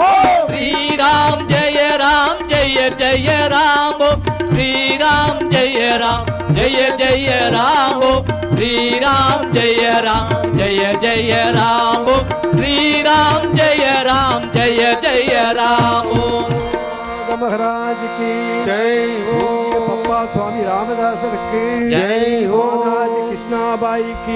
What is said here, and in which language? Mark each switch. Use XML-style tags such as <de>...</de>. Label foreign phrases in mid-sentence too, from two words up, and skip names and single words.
<sa>ಶ್ರೀರಾಮ್ ಜಯ ರಾಮ್ ಜಯ ಜಯ ರಾಮ ಶ್ರೀರಾಮ್ ಜಯ ರಾಮ್ ಜಯ ಜಯ ರಾಮ ಶ್ರೀರಾಮ್ ಜಯ ರಾಮ್ ಜಯ ಜಯ ರಾಮ ಶ್ರೀರಾಮ್ ಜಯ ರಾಮ್ ಜಯ ಜಯ ರಾಮ</sa> <hi>महाराज की जय हो पप्पा स्वामी रामदासर की जय हो महाराज कृष्णाबाई की</hi>